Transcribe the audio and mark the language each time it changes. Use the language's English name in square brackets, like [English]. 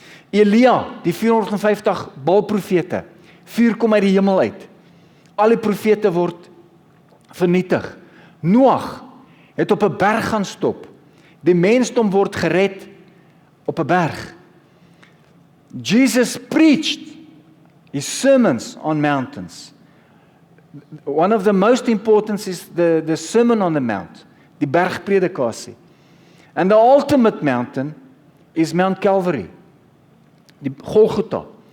[Afrikaans] Elia, die 450 Baal-profete, vuur kom uit die hemel uit. Al die profete word vernietig. Noag het op 'n berg gaan stop. Die mensdom word gered op 'n berg. [English] Jesus preached his sermons on mountains. One of the most important is the Sermon on the Mount, [Afrikaans] die bergpredikasie. [English] And the ultimate mountain is Mount Calvary, die Golgotha.